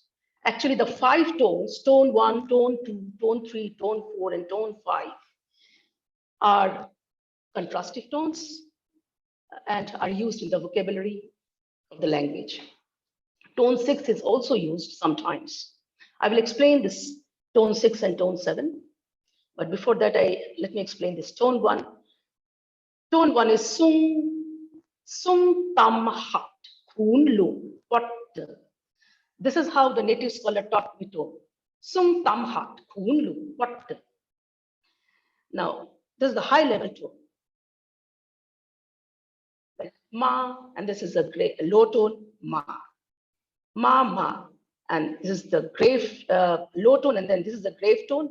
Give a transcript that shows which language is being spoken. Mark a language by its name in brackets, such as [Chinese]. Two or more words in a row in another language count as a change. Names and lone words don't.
[English] Actually, the 5 tones, tone 1, tone 2, tone 3, tone 4, and tone 5, are contrastive tones and are used in the vocabulary of the language. Tone 6 is also used sometimes. I will explain this tone 6 and tone 7. But before that, let me explain this tone 1. Tone 1 is [Shan] sung tam hat kun lu. [English] What? This is how the native scholar taught me tone. [Shan] Sung tam hat kun lu. [English] What? Now, this is the high level tone. Like ma, and this is a low tone, ma. Ma, ma. And this is the grave low tone, and then this is the grave tone.